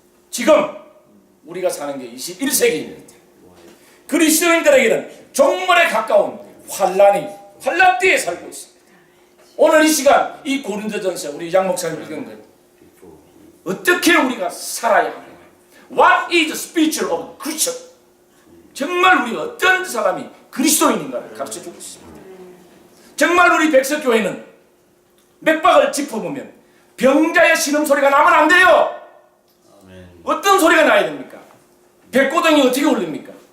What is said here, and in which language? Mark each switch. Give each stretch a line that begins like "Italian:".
Korean: 지금 우리가 사는 게 21세기입니다. 그리스도인들에게는 종말에 가까운 환란띠에 살고 있습니다. 오늘 이 시간 이 고린도전서 우리 양 목사님 읽은 것 어떻게 우리가 살아야 하는가?
English: What is the spiritual of Christian?
Korean: 정말 우리가 어떤 사람이 그리스도인인가를 가르쳐주고 있습니다. 정말 우리 백석교회는 맥박을 짚어보면 병자의 신음소리가 나면 안 돼요. 어떤 소리가 나야 됩니까? 백고동이 어떻게 울립니까?